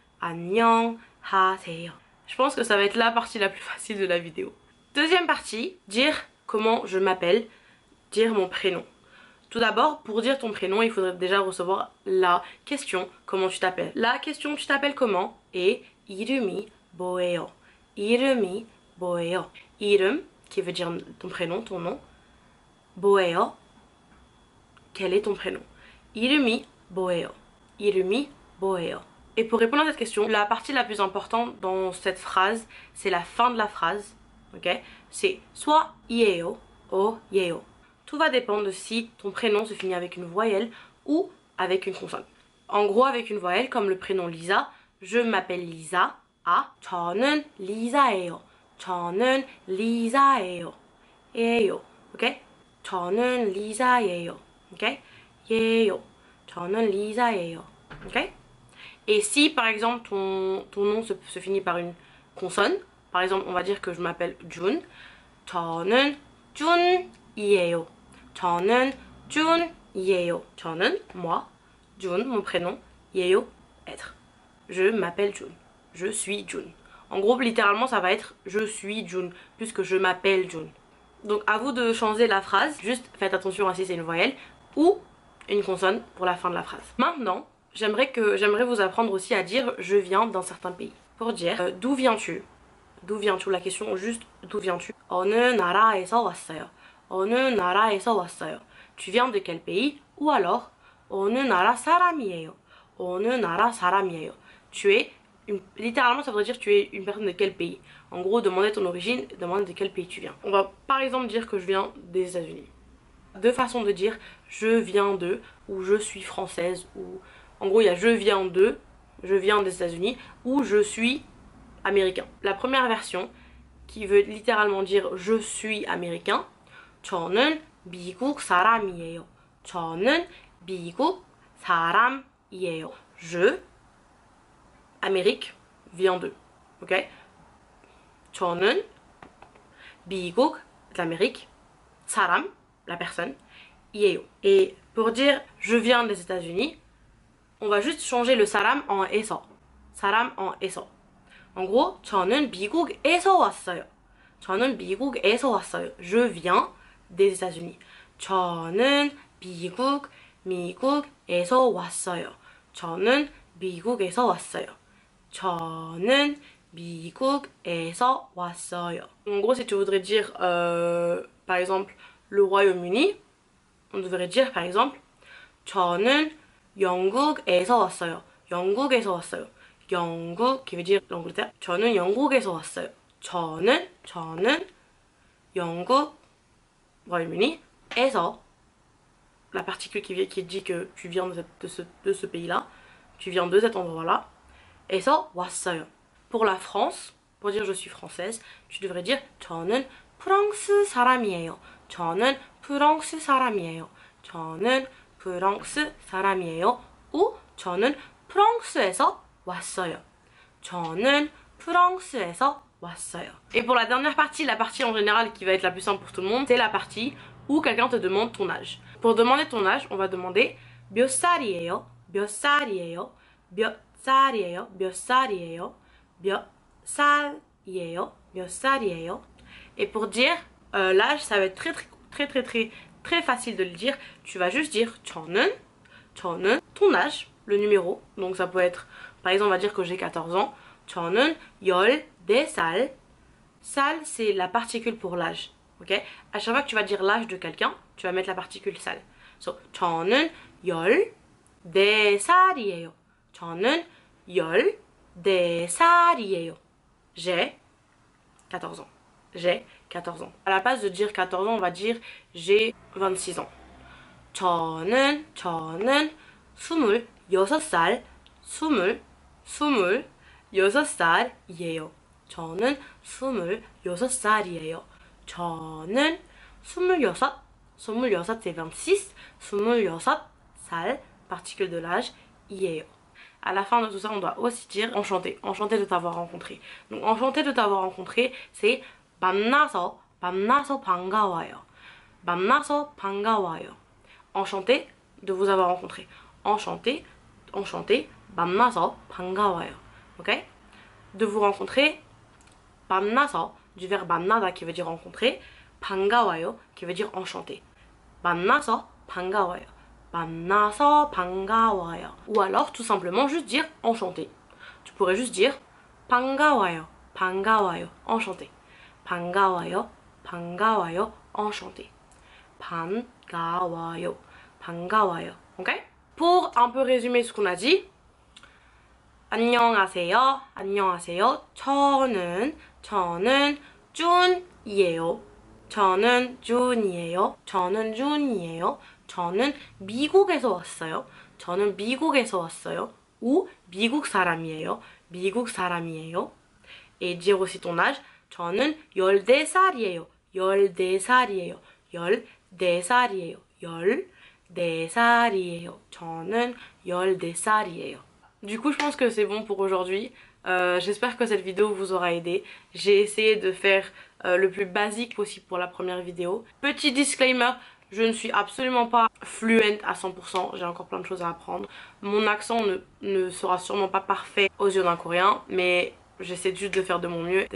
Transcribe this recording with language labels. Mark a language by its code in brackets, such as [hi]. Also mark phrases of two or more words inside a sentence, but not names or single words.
[ko] 안녕하세요. [fr] Je pense que ça va être la partie la plus facile de la vidéo. Deuxième partie, dire comment je m'appelle, dire mon prénom. Tout d'abord, pour dire ton prénom, il faudrait déjà recevoir la question comment tu t'appelles. La question tu t'appelles comment est [ko] 이름이 뭐예요? 이름이 뭐예요? [fr] 이름 qui veut dire ton prénom, ton nom. 뭐예요? Quel est ton prénom? [ko] 이름이 뭐예요? 이름이 뭐예요? [fr] Et pour répondre à cette question, la partie la plus importante dans cette phrase, c'est la fin de la phrase. Ok? C'est soit 이에요 ou 예요. Tout va dépendre de si ton prénom se finit avec une voyelle ou avec une consonne. En gros, avec une voyelle, comme le prénom Lisa, je m'appelle Lisa. [ko] Ah, 저는 리사예요. 저는 리사예요. 예요. Ok? 저는 리사예요. Ok? 예요. 저는 리사예요. Ok? [fr] Et si par exemple ton nom se finit par une consonne, par exemple on va dire que je m'appelle Jun, [ko] 저는 준이에요. [fr] 저는 준이에요. 저는 moi, Jun mon prénom, 예요 être. Je m'appelle Jun. Je suis Jun. En gros littéralement ça va être je suis Jun puisque je m'appelle Jun. Donc à vous de changer la phrase, juste faites attention à si c'est une voyelle ou une consonne pour la fin de la phrase. Maintenant, j'aimerais vous apprendre aussi à dire je viens d'un certain pays. Pour dire d'où viens-tu? D'où viens-tu? La question juste d'où viens-tu? [ko] 어느 나라에서 왔어요. 어느 나라에서 왔어요. [fr] Tu viens de quel pays? Ou alors [ko] 어느 나라 사람이에요. 어느 나라 사람이에요. [fr] Tu es littéralement ça voudrait dire tu es une personne de quel pays. En gros, demander ton origine, demander de quel pays tu viens. On va par exemple dire que je viens des États-Unis. Deux façons de dire je viens de ou je suis française, ou en gros il y a je viens des États-Unis, ou je suis américain. La première version qui veut littéralement dire je suis américain, [ko] 저는 미국 사람이에요. 저는 미국 사람이에요. [fr] Je, Amérique, vient de. Ok? [ko] 저는 미국, l'Amérique, 사람, [fr] la personne, 이에요. Et pour dire je viens des États-Unis, on va juste changer le 사람 en 에서. [ko] 사람 en 에서. [fr] En gros, [ko] 저는 미국에서 왔어요. 저는 미국에서 왔어요. [fr] Je viens des États-Unis. [ko] 저는 미국에서 왔어요. 저는 미국에서 왔어요. 저는 미국에서 왔어요. [fr] En gros, si tu voudrais dire par exemple le Royaume-Uni, on devrait dire par exemple [ko] 저는 영국에서 왔어요. 영국에서 왔어요. [fr] 영국 qui veut dire l'Angleterre. [ko] 저는 영국에서 왔어요. 저는 영국 [fr] Royaume-Uni 에서 la particule qui dit que tu viens de ce pays-là, tu viens de cet endroit-là. [ko] 에서 왔어요. [fr] Pour la France, pour dire je suis française, tu devrais dire [ko] 저는 프랑스 사람이에요. 저는 프랑스 사람이에요. 저는 프랑스 사람이에요. ou 저는 프랑스에서 왔어요. 저는 프랑스에서 왔어요. [fr] Et pour la dernière partie, la partie en général qui va être la plus simple pour tout le monde, c'est la partie où quelqu'un te demande ton âge. Pour demander ton âge, on va demander [ko] 몇 살이에요? 몇 살이에요? 몇 살이에요? 몇 살이에요? 몇 살이에요? 몇 살이에요? [fr] Et pour dire l'âge, ça va être très facile de le dire. Tu vas juste dire 저는, ton âge, le numéro. Donc ça peut être, par exemple, on va dire que j'ai 14 ans. [ko] 저는 14살. [fr] Sal, c'est la particule pour l'âge. Ok? À chaque fois que tu vas dire l'âge de quelqu'un, tu vas mettre la particule sal. So, [ko] 저는 14살이에요. 저는 14살이에요. [fr] J'ai 14 ans. J'ai 14 ans. À la place de dire 14 ans, on va dire j'ai 26 ans. [ko] 저는 26살, 26살이에요. 저는 26살이에요. [fr] 저는 26 c'est 26, 26살, particule de l'âge, 이에요. À la fin de tout ça, on doit aussi dire enchanté, enchanté de t'avoir rencontré. Donc enchanté de t'avoir rencontré, c'est [ko] 만나서 반가워요. 만나서 반가워요. [fr] Enchanté de vous avoir rencontré. Enchanté, [ko] 만나서 반가워요. [fr] Ok? De vous rencontrer, 만나서, du verbe 만나다 qui veut dire rencontrer, 반가워요 qui veut dire enchanté. [ko] 만나서 반가워요. 만나서 반가워요. [fr] Ou alors tout simplement juste dire enchanté. Tu pourrais juste dire [ko] 반가워요. 반가워요. [fr] Enchanté. [ko] 반가워요. 반가워요. Enchanté. 반가워요. 반가워요. [fr] Ok? Pour un peu résumer ce qu'on a dit, [ko] 안녕하세요. 안녕하세요. 저는 준이에요. 저는 준이에요. 저는 준이에요. 저는 미국에서 왔어요. 저는 미국에서 왔어요. ou 미국 사람이에요. 미국 사람이에요. [fr] Et dire aussi ton âge. [ko] 저는 14살이에요. 14살이에요. 14살이에요. 14살이에요. 저는 14살이에요. [fr] Du coup, je pense que c'est bon pour aujourd'hui. J'espère que cette vidéo vous aura aidé. J'ai essayé de faire le plus basique possible pour la première vidéo. Petit disclaimer, je ne suis absolument pas fluente à 100%. J'ai encore plein de choses à apprendre. Mon accent ne sera sûrement pas parfait aux yeux d'un coréen, mais j'essaie juste de faire de mon mieux.